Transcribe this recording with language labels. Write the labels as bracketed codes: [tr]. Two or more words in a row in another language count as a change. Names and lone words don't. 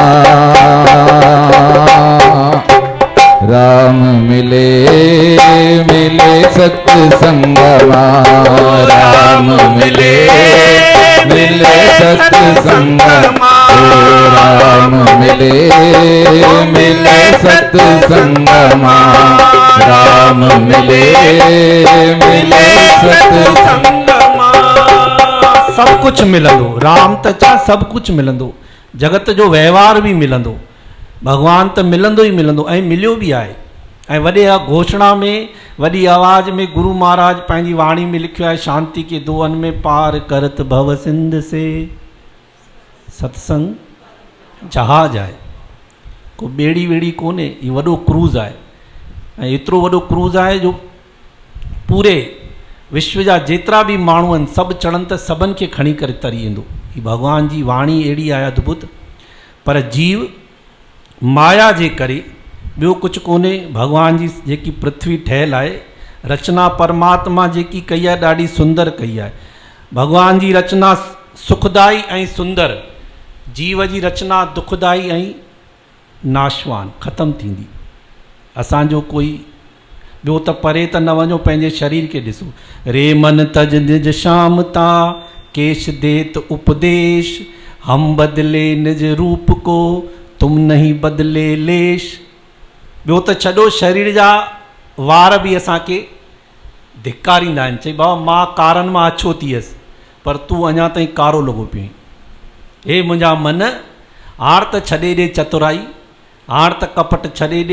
[sd] राम मिले मिले सत्संग मां, राम मिले मिले सत्संग मां। राम मिले मिले सत्संग मां, राम मिले मिले सत्संग मां। सभु कुझु मिलंदो, राम त छा सभु कुझु मिलंदो, जगत जो व्यवहार बि मिलंदो, भगवान त मिलंदो ई मिलंदो ऐं मिलियो बि आहे। ऐं वॾे घोषणा में वॾी आवाज़ में गुरु महाराज पंहिंजी वाणी में लिखियो आहे, [hi] शांति के दोअन में पार करत भव सिंध से। [sd] सत्संग जहाज आहे, को ॿेड़ी वेड़ी कोन्हे, हीउ वॾो क्रूज़ आहे। ऐं एतिरो वॾो क्रूज़ आहे जो पूरे विश्व जा जेतिरा बि माण्हू आहिनि सभु चढ़नि त सभिनि खे खणी करे तरी ईंदो। हीअ भगवान जी वाणी अहिड़ी आहे अद्भुत। पर जीव माया जे करे ॿियो कुझु कोन्हे। भगवान जी जेकी पृथ्वी ठहियलु आहे, रचना परमात्मा जेकी कई आहे ॾाढी सुंदर कई आहे। भगवान जी रचना सुखदाई ऐं सुंदर, जीव जी रचना दुखदाई ऐं नाशवान ख़तमु थींदी। असांजो कोई ॿियो त परे त न वञो, पंहिंजे शरीर खे ॾिसो। [hi] रे मन तज निज शाम ता, केश देत उपदेश, हम बदले निज रूप को, तुम नहीं बदले लेश। [sd] ॿियो त छॾो शरीर जा वार बि असांखे धिकारींदा आहिनि, चई बाबा मां कारनि मां अछो थी वियसि पर तूं अञा ताईं कारो लॻो पियो आहीं। हे मुंहिंजा मन, हाण त छॾे ॾे चतुराई, हाण त कपट छॾे ॾे।